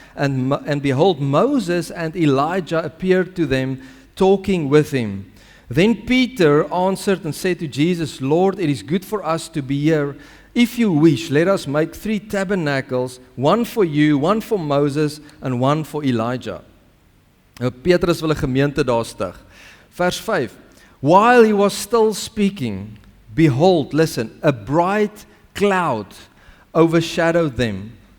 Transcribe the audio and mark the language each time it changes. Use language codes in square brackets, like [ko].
[en] And behold, Moses and Elijah appeared to them, talking with him. Then Peter answered and said to Jesus, Lord, it is good for us to be here. If you wish, let us make 3 tabernacles, one for you, one for Moses, and one for Elijah. [af] Petrus wil 'n gemeente daar stig. Vers 5. [en] While he was still speaking, behold, listen, a bright cloud overshadowed them.